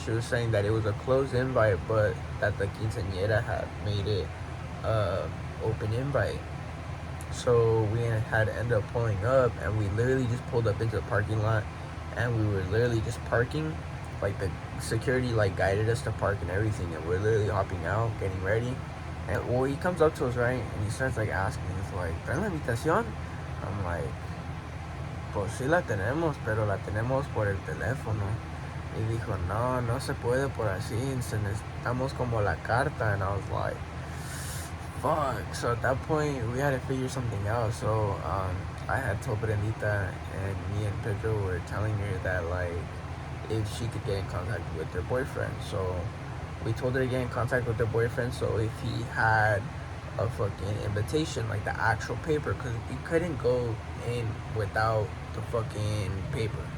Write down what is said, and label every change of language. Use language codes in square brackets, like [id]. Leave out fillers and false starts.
[en] She was saying that it was a closed invite, but that the quinceañera had made it open invite. So we had to end up pulling up, and we literally just pulled up into the parking lot, and we were literally just parking. Like, the security like guided us to park and everything, and we're literally hopping out, getting ready. And well, he comes up to us, right, and he starts like asking, he's like, [es] ¿traen la invitación? [en] I'm like, [es] pues sí la tenemos, pero la tenemos por el teléfono. Y dijo, no se puede por así, necesitamos como la carta. [en] And I was like, fuck. So at that point, we had to figure something out. So I had told Brendita, and me and Pedro were telling her that, like, if she could get in contact with her boyfriend. So we told her to get in contact with her boyfriend, so if he had a fucking invitation, like the actual paper, because we couldn't go in without the fucking paper.